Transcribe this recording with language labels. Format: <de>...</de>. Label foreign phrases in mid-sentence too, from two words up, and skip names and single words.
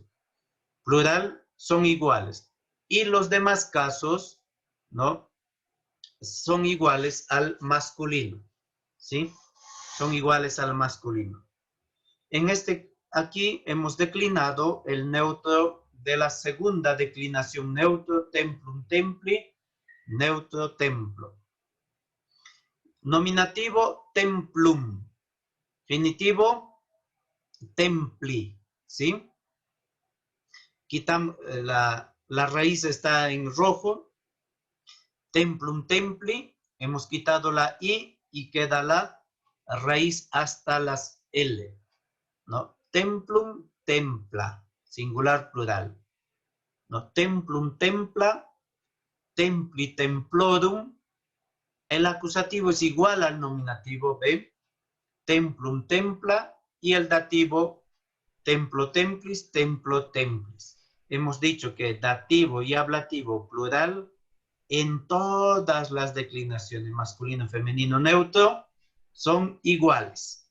<es>Plural son iguales. Y los demás casos, ¿no? Son iguales al masculino, ¿sí? Son iguales al masculino. Aquí hemos declinado el neutro de la segunda declinación, neutro,</es> <la>templum, templi, neutro, templo.</la> <es>Nominativo, templum. Genitivo, templi, ¿sí? Quitamos, la raíz está en rojo.</es> <la>Templum, templi.</la> <es>Hemos quitado la I y queda la raíz hasta las L, ¿no?</es> <la>Templum, templa. Singular, plural.</la> <es>¿No?</es> <la>Templum, templa. Templi, templorum.</la> <es>El acusativo es igual al nominativo, ¿ve?</es> <la>Templum, templa.</la> <es>Y el dativo,</es> <la>templo, templis, templo, templis.</la> <es>Hemos dicho que dativo y ablativo plural en todas las declinaciones, masculino, femenino, neutro, son iguales.</es>